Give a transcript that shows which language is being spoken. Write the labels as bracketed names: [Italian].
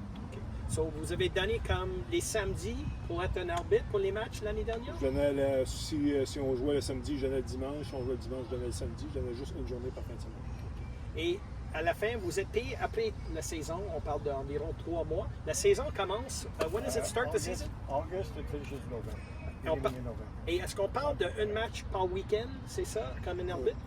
[French] Okay. So, vous avez donné comme les samedis pour être un arbitre pour les matchs l'année dernière? Je donnais si on jouait le samedi, je donnais le dimanche. Si on jouait le dimanche, je donnais le samedi. Je donnais juste une journée par fin de semaine. Okay. Et à la fin, vous êtes payé après la saison. On parle d'environ 3 mois. La saison commence. [English] When does it start, the season? August, it finishes November. [French] Et est-ce qu'on parle d'un match par week-end, c'est ça, comme un arbitre?